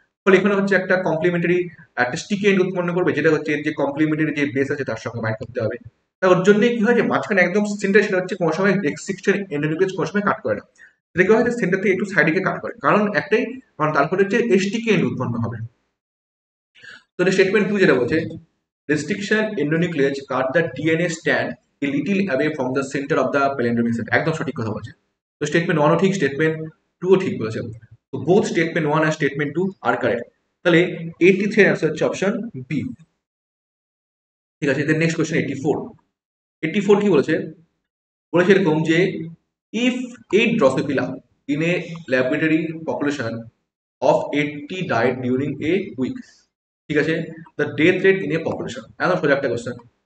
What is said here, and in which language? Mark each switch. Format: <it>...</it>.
<bn>ফলে এখানে হচ্ছে একটা কমপ্লিমেন্টারি একটা স্টিকি এন্ড উৎপন্ন করবে, যেটা হচ্ছে এর যে কমপ্লিমেন্টারি যে বেস আছে তার সঙ্গে বাইন্ড করতে হবে। তাই ওর জন্য কি হয়, যে মাঝখানে একদম সেন্টার সেটা হচ্ছে কোনো সময় রেস্ট্রিকশন এন্ডোনিউক্লিয়াস কোনো সময় কাট করে না, সেটা কি হয় যে সেন্টার থেকে একটু সাইডে কাট করে, কারণ একটাই, কারণ তারপরে হচ্ছে এসটিকে এন্ড উৎপন্ন হবে। তো স্টেটমেন্ট টু যেটা বলছে,</bn> <en>restriction endonuclease cut the DNA strand a little away from the center of the palindromic set,</en> <bn>একদম সঠিক কথা বলছে। তো স্টেটমেন্ট ওয়ানও ঠিক, স্টেটমেন্ট টুও ঠিক বলেছে। তো</bn> <en>Both statement one আর statement two আর correct.</en> <bn>তাহলে 83 এর অ্যান্সার হচ্ছে অপশন বি। ঠিক আছে, নেক্সট কোয়েশ্চেন 84। 84 কি বলেছে, বলেছে এরকম যে</bn> <en>if 8 drosophila in a laboratory population of 80 died during a week, ঠিক আছে, the death rate in a population,</en> <bn>একদম সোজা একটা কোয়েশ্চেন।</bn>